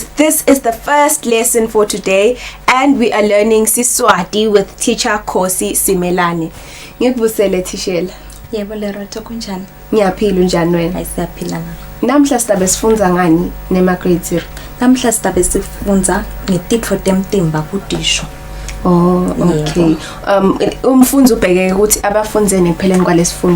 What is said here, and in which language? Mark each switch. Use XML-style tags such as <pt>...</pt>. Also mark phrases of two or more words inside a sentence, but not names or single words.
<en>This is the first lesson for today, and we are learning Siswati with teacher Kosi Simelani.</en> <ss>Ngikubusele Tishela. Yebo Lerato kunjani? Ngiyaphila unjani wena? Siyaphila na. Namhla sizabe sifunza ngani nema grade 0? Namhla sizabe sifunza ngetipho temtimba kudisho. Oh, okay. Umfundi ubhekeke ukuthi abafundzeni ekupheleni kwalesifundo.</ss>